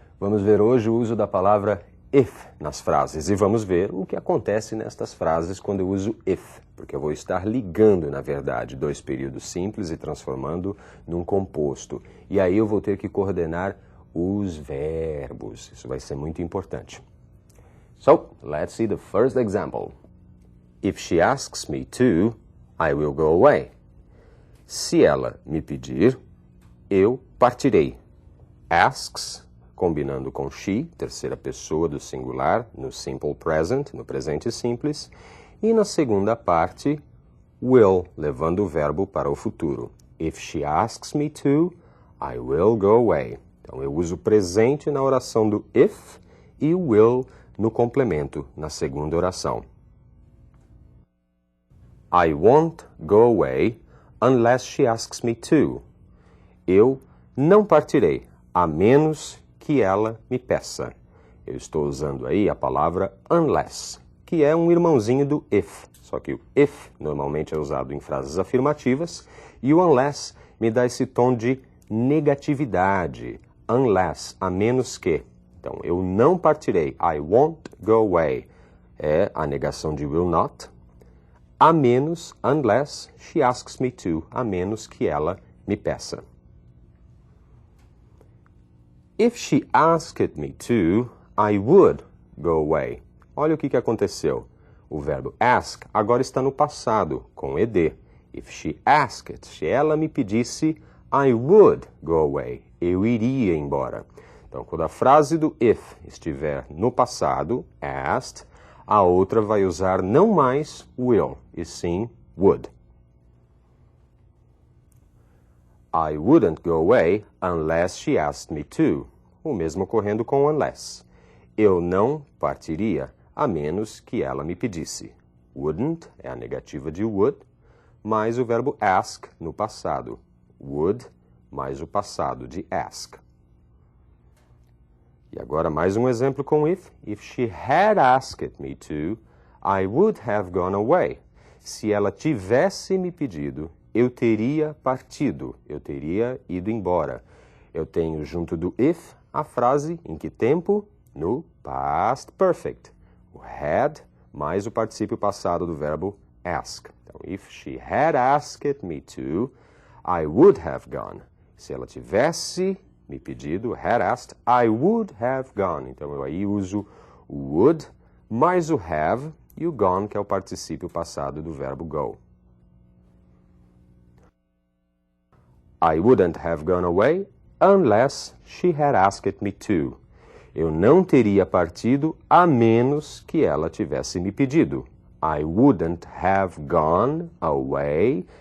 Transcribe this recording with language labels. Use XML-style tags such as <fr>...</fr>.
<pt>Vamos ver hoje o uso da palavra if nas frases e vamos ver o que acontece nestas frases quando eu uso if, porque eu vou estar ligando, na verdade, dois períodos simples e transformando num composto. E aí eu vou ter que coordenar os verbos. Isso vai ser muito importante.</pt> <en>So, let's see the first example. If she asks me to, I will go away.</en> <pt>Se ela me pedir, eu partirei. Asks, combinando com she, terceira pessoa do singular, no simple present, no presente simples, e na segunda parte, will, levando o verbo para o futuro.</pt> <en>If she asks me to, I will go away.</en> <pt>Então, eu uso o presente na oração do if e o will no complemento, na segunda oração.</pt> <en>I won't go away unless she asks me to.</en> <pt>Eu não partirei, a menos que ela me peça. Eu estou usando aí a palavra unless, que é um irmãozinho do if. Só que o if normalmente é usado em frases afirmativas e o unless me dá esse tom de negatividade. Unless, a menos que. Então, eu não partirei.</pt> <en>I won't go away.</en> <pt>É a negação de will not. A menos,</pt> <en>unless she asks me to.</en> <pt>A menos que ela me peça.</pt> <en>If she asked me to, I would go away.</en> <pt>Olha o que aconteceu. O verbo ask agora está no passado, com ed.</pt> <en>If she asked,</en> <pt>se ela me pedisse,</pt> <en>I would go away.</en> <pt>Eu iria embora. Então, quando a frase do if estiver no passado, asked, a outra vai usar não mais will, e sim would.</pt> <en>I wouldn't go away unless she asked me to.</en> <pt>O mesmo ocorrendo com unless. Eu não partiria, a menos que ela me pedisse. Wouldn't é a negativa de would, mais o verbo ask no passado. Would mais o passado de ask. E agora mais um exemplo com if.</pt> <en>If she had asked me to, I would have gone away.</en> <pt>Se ela tivesse me pedido, eu teria partido, eu teria ido embora. Eu tenho junto do if a frase em que tempo? No past perfect. O had mais o particípio passado do verbo ask. Então,</pt> <en>if she had asked me to, I would have gone.</en> <pt>Se ela tivesse me pedido,</pt> <en>had asked, I would have gone.</en> <pt>Então, eu aí uso o would mais o have e o gone, que é o particípio passado do verbo go.</pt> <en>I wouldn't have gone away unless she had asked me to.</en> <pt>Eu não teria partido a menos que ela tivesse me pedido.</pt> <en>I wouldn't have gone away.</en>